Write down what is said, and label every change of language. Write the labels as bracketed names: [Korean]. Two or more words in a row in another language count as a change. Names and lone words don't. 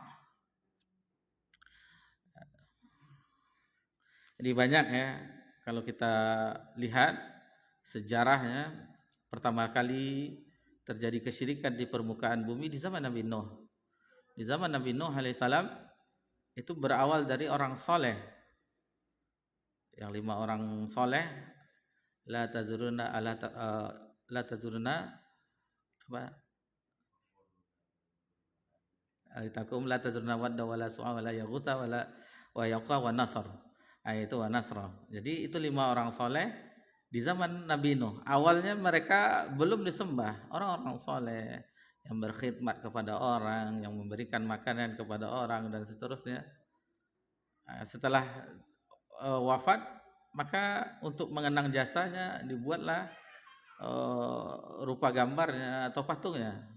[Indonesian] Jadi banyak ya, kalau kita lihat sejarahnya, pertama kali terjadi kesyirikan di permukaan bumi di zaman Nabi Nuh. Di Di zaman Nabi Nuh alaihissalam itu berawal dari orang soleh. Yang 5 orang soleh, [Arabic] لا تذرن لا تذرن apa? آلهتكم لا تذرن ودا ولا سواعا ولا يغوث ولا و يعوق و نسر. [Indonesian] Itu [Arabic] ونسرا. [Indonesian] Jadi itu 5 orang soleh di zaman Nabi Nuh. Awalnya mereka belum disembah, orang-orang soleh yang berkhidmat kepada orang, yang memberikan makanan kepada orang dan seterusnya. Setelah wafat, maka untuk mengenang jasanya dibuatlah rupa gambarnya atau patungnya.